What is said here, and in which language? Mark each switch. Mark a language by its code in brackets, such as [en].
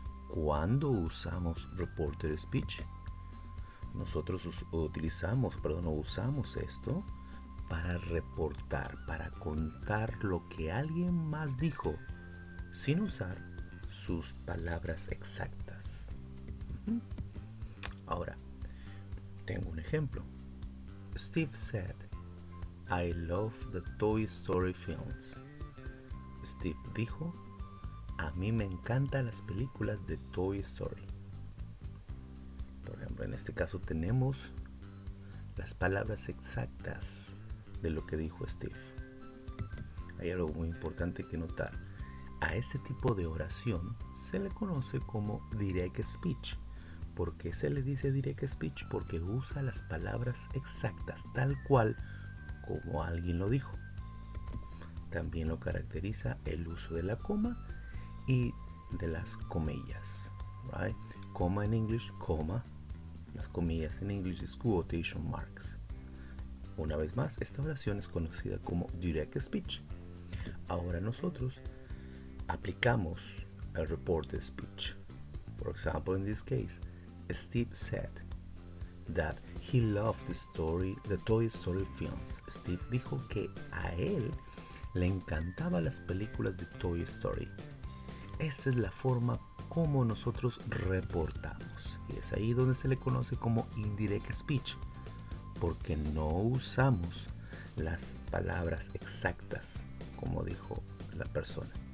[es] ¿Cuándo usamos reported speech? Nosotros usamos esto para reportar, para contar lo que alguien más dijo, sin usar sus palabras exactas. Ahora, tengo un ejemplo. [en] Steve said, I love the Toy Story films. [es] Steve dijo, a mí me encantan las películas de Toy Story. Por ejemplo, en este caso tenemos las palabras exactas de lo que dijo Steve. Hay algo muy importante que notar. A este tipo de oración se le conoce como direct speech. ¿Por qué se le dice direct speech? Porque usa las palabras exactas, tal cual como alguien lo dijo. También lo caracteriza el uso de la coma y de las comillas. [en] Right? [es] Coma en English, coma. Las comillas en English es quotation marks. Una vez más, esta oración es conocida como direct speech. Ahora nosotros aplicamos el reported speech. [en] For example, in this case, Steve said that he loved the Toy Story films. [es] Steve dijo que a él le encantaban las películas de Toy Story. Esta es la forma como nosotros reportamos. Y es ahí donde se le conoce como indirect speech, porque no usamos las palabras exactas como dijo la persona.